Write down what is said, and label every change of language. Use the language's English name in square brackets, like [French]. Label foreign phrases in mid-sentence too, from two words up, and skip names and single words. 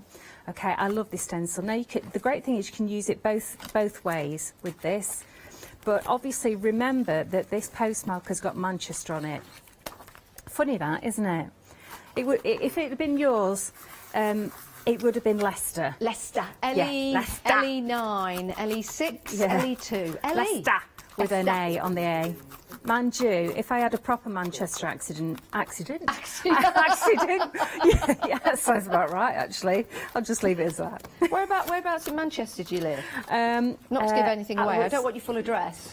[English] Okay, I love this stencil. Now, the great thing is you can use it both ways with this. But obviously remember that this postmark has got Manchester on it. Funny that, isn't it? If it had been yours, it would have been Leicester. Leicester. Leicester. LE9, LE6, LE2. LE. Leicester with an A on the A. Mind you, if I had a proper Manchester accident, yeah, that sounds about right, actually. I'll just leave it as that. Whereabouts in Manchester do you live? Not to give anything away. I don't want your full address.